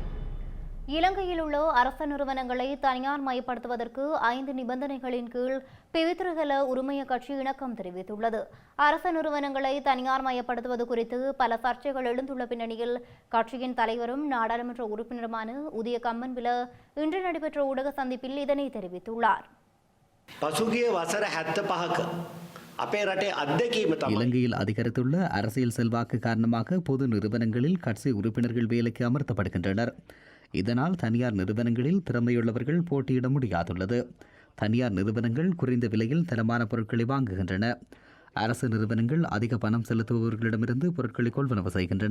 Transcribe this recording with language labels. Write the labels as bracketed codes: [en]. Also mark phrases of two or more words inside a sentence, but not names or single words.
[ta] இலங்கையில் உள்ள அரச நிறுவனங்களை தனியார் மயப்படுத்துவதற்கு 5 நிபந்தனைகளின் கீழ் பிவித்திருகல உரிமைய கட்சி இணக்கம் தெரிவித்துள்ளது. அரச நிறுவனங்களை தனியார் மயப்படுத்துவது குறித்து பல சர்ச்சைகள் எழுந்துள்ள பின்னணியில் கட்சியின் தலைவரும் நாடாளுமன்ற உறுப்பினருமான உதய கம்மன்பில இன்று நடைபெற்ற ஊடக சந்திப்பில் இதனை தெரிவித்துள்ளார். [si] පසුගිය වසර 75ක අපේ රටේ අත්දැකීම තමයි [ta] இலங்கையில் அதிகரித்துள்ள அரசியல் செல்வாக்கு காரணமாக பொது நிறுவனங்களில் கட்சி உறுப்பினர்கள் வேலைக்கு அமர்த்தப்படுகின்றனர். இதனால் தனியார் நிறுவனங்களில் திறமையுள்ளவர்கள் போட்டியிட முடியாதுள்ளது. தனியார் நிறுவனங்கள் குறைந்த விலையில் தரமான பொருட்களை வாங்குகின்றன. அரசு நிறுவனங்கள் அதிக பணம் செலுத்துபவர்களிடமிருந்து பொருட்களை கொள்வனவு செய்கின்றன.